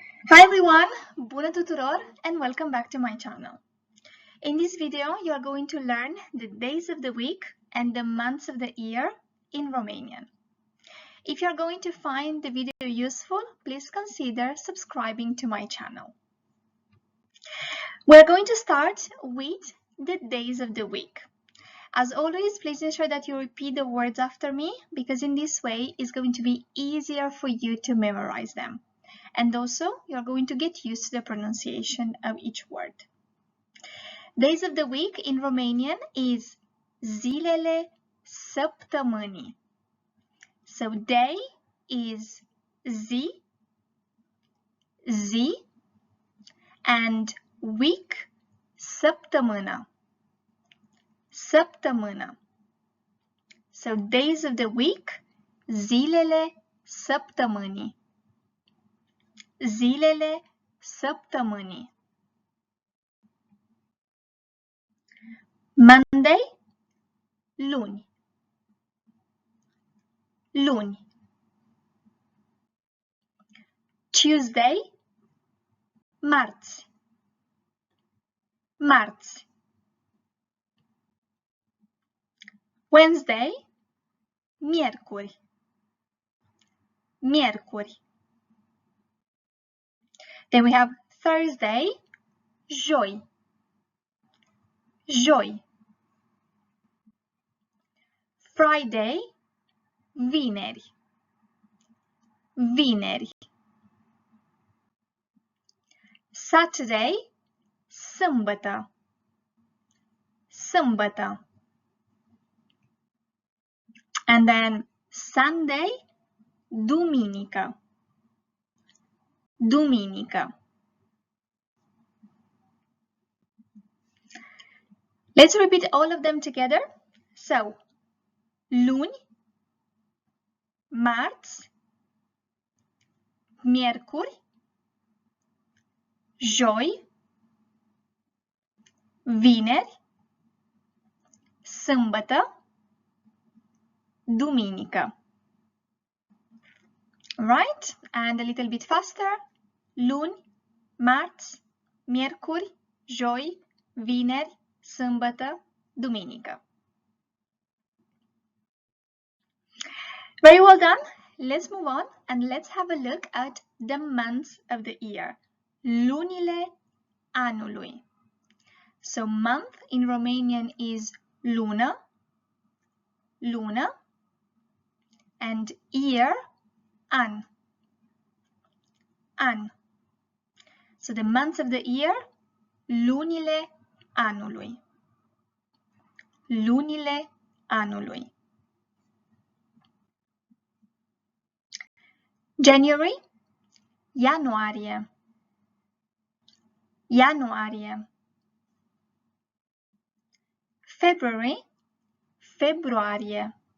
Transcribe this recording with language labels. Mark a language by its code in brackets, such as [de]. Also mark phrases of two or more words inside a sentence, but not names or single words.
[en] Hi everyone, [ro] bună tuturor [en] and welcome back to my channel. In this video, you are going to learn the days of the week and the months of the year in Romanian. If you are going to find the video useful, please consider subscribing to my channel. We're going to start with the days of the week. As always, please ensure that you repeat the words after me because in this way it's going to be easier for you to memorize them. And also, you're going to get used to the pronunciation of each word. Days of the week in Romanian is [ro] zilele săptămânii. [en] So day is zi, and week, [ro] săptămână, săptămână. [en] So days of the week, [ro] zilele săptămânii. Zilele săptămânii. [en] Monday, luni. [ro] Luni. Tuesday, marți. Marți. Wednesday, miercuri. Miercuri. [en] Then we have Thursday, [ro] joi. Joi. Friday, vineri. Vineri. Saturday, sâmbătă. Sâmbătă. [en] And then Sunday, [ro] duminică. Duminică. [en] Let's repeat all of them together. So, [ro] luni, marți, miercuri, joi, vineri, sâmbătă, duminică. [en] Right? And a little bit faster. [ro] Luni, marți, miercuri, joi, vineri, sâmbătă, duminică. [en] Very well done. Let's move on and let's have a look at the months of the year. [ro] Lunile anului. [en] So month in Romanian is [ro] lună, lună, [en] and year, an. An. So the months of the year, [ro] lunile anului. Lunile anului. [en] January, ianuarie. [ro] Ianuarie. February, februarie.